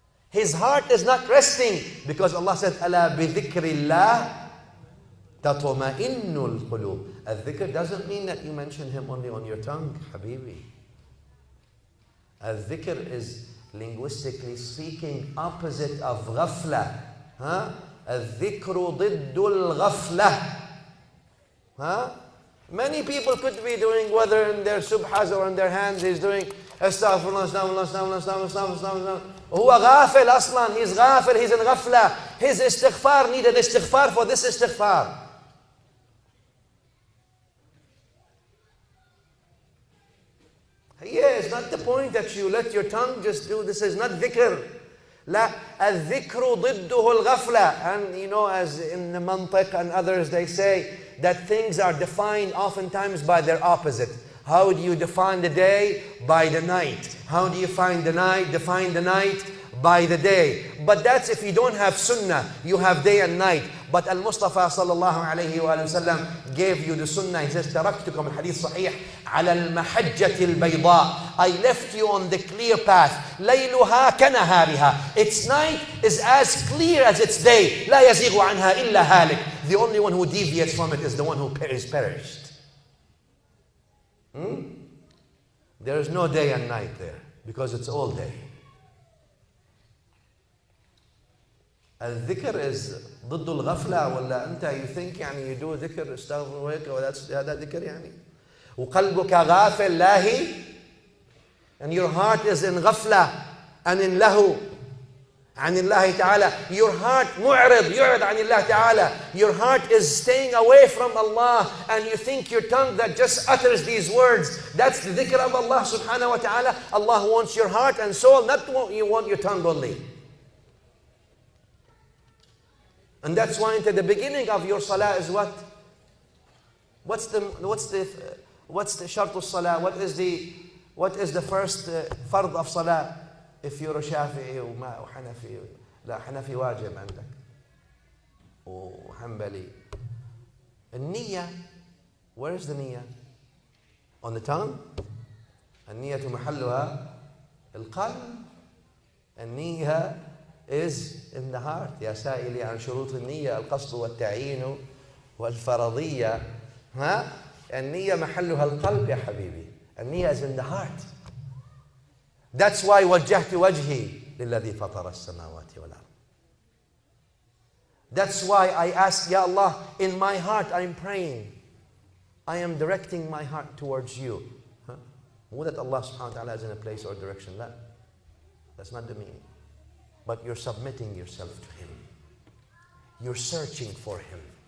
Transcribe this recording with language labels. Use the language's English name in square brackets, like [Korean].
[English] His heart is not resting because Allah said, [Arabic] أَلَا بِذِكْرِ اللَّهِ تَطْمَئِنُّ الْقُلُوبِ. [English] Al-dhikr doesn't mean that you mention Him only on your tongue, Habibi. Al-dhikr is, linguistically speaking, opposite of ghafla. [Arabic] Al-dhikru ضِدُّ الْغَفْلَةِ. [English] Many people could be doing, whether in their subhas or in their hands, he's doing astaghfirullah, astaghfirullah, astaghfirullah, astaghfirullah, astaghfirullah. [Arabic] هو غافل أصلا. [English] He's غافل, he's in ghafla. His istighfar needed istighfar for this istighfar. Yeah, it's not the point that you let your tongue just do. This is not dhikr. [Arabic] لا, الذكر ضده الغفلة. [English] And you know, as in the mantiq and others, they say that things are defined oftentimes by their opposite. How do you define the day? By the night. How do you define the night? By the day. But that's if you don't have sunnah, you have day and night. But Al-Mustafa sallallahu alayhi wa sallam gave you the sunnah. He says, [Arabic] تَرَكْتُكُمْ الحديث صحيح على المحجة البيضاء. [English] I left you on the clear path. [Arabic] ليلها كنهارها. [English] Its night is as clear as its day. [Arabic] لا يزيغ عنها إلا هالك. [English] The only one who deviates from it is the one who is perished. There is no day and night there because it's all day. [Arabic] الذكر is ضد الغفلة. ولا أنت [English] you think you do [Arabic] ذكر استغفر وهيك هذا ذكر يعني. وقلبك غافل لاهي, [English] and your heart is in [Arabic] غفلة and in له عن الله تعالى. [English] Your heart [Arabic] معرض يعرض عن الله تعالى. [English] Your heart is staying away from Allah, and you think your tongue that just utters these words, that's the dhikr of Allah subhanahu wa ta'ala. Allah wants your heart and soul, not you want your tongue only. And that's why into the beginning of your salah is what? What's the shart al-salah? What is the first fard of salah? If you're a Shafi'i or Hanafi, [Arabic] لا حنفي واجب عندك وحنبلي. [English] النية, where is the niyyah? On the tongue. [Arabic] النية محلها القلب. [English] النية is in the heart. [Arabic] يا سائلي عن شروط النية القصد والتعيين والفرضية. النية محلها القلب يا حبيبي. النية [English] is in the heart. That's why [Arabic] وجهت وجهي للذي فطر السماوات والأرض. [English] That's why I ask, Ya Allah, in my heart I'm praying. I am directing my heart towards you. Who that Allah subhanahu wa ta'ala is in a place or direction? That's not the meaning. But you're submitting yourself to Him. You're searching for Him.